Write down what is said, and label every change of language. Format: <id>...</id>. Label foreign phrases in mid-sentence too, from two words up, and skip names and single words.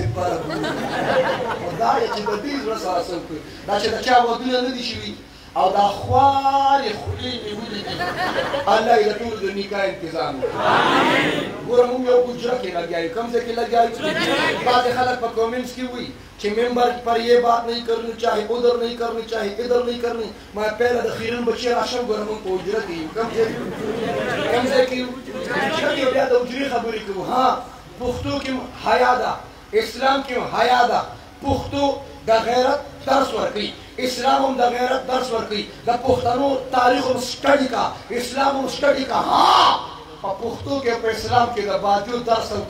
<ps>فرق وکړي خو دا یې چې د دې زړه سره څه وکړي دا چې د چا ودونه نه دي شوي او دا خوارې خولې مې ولیدي الله یې د ټولو د نکاح انتظام وکړي ګوره مونږ یو حجره کې لګیا یو کوم ځای کې لګیا یو بعضې خلک په کومنټس کې وایي</ps> <ur>کہ ممبر پر یہ بات نہیں کرنی چاہیے ادھر نہیں کرنی چاہیے ادھر نہیں کرنی</ur> <ps>میں پہلے د خیرن بچی راشم ګورم په حجره کې کوم ځای کې حجره کې بیا د حجرې خبرې کوو ها پښتو کې حیا ده اسلام کې حیا ده پښتو د غیرت درس ورکوي اسلام هم د غیرت درس ورکوي د پښتنو تاریخ هم سټډي کا اسلام هم سټډي کا ها په پښتو کې په اسلام کې د باجو درس او</ps>